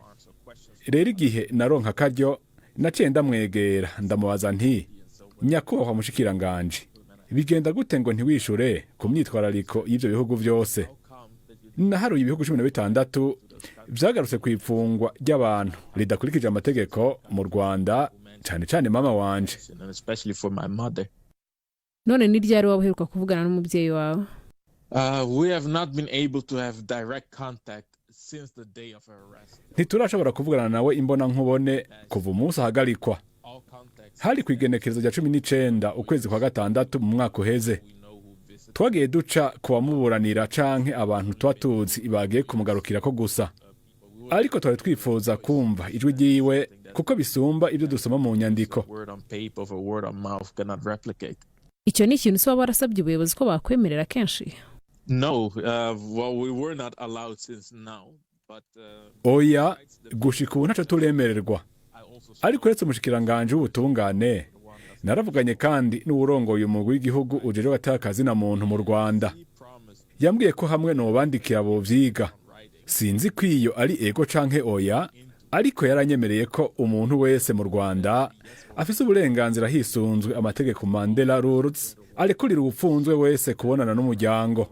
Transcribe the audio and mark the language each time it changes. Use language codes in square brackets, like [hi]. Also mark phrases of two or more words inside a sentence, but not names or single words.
[rn] Rero igihe naronka karyo naciye ndamwegera ndamubaza nti, nyakubahwa mushikiranganje, bigenda gute ngo ntiwishure ku myitwarariko y'ivyo bihugu vyose? Naharuye ibihugu 16 vyagarutse kw'ifungwa ry'abantu ridakurikije amategeko mu Rwanda, cane cane mama wanje. None ni ryari wabuheruka kuvugana n'umubyeyi wawe? [en] We have not been able to have direct contact since the day of her arrest. [rn] Ntiturashobora kuvugana nawe imbona nkubone kuva umunsi ahagarikwa. Hari kwigenekerezo rya 19 ukwezi kwa gatandatu mu mwaka uheze. Twagiye duca kubamuburanira canke abantu twatuzi bagiye kumugarukira ko gusa. Ariko twari twifuza kumva ijwi ryiwe kuko bisumba ibyo dusoma mu nyandiko. Icyo ni ikintu se waba warasabye ubuyobozi ko bakwemerera kenshi? [en] No, we were not allowed since now, but [rn] oya, gushika ubu ntaco turemererwa. Ariko uretse umushikiranganje w'ubutungane, naravuganye kandi n'uwurongoye umugwi w'igihugu ujeje batakazi na muntu mu Rwanda. Yambwiye ko hamwe no bandikira abo vyiga. Sinzi kwiyo ari ego canke oya, ariko yaranyemereye ko umuntu wese mu Rwanda afise uburenganzira hisunzwe amategeko Mandela Rules arekurira ubupfunzwe wese kubonana n'umuryango.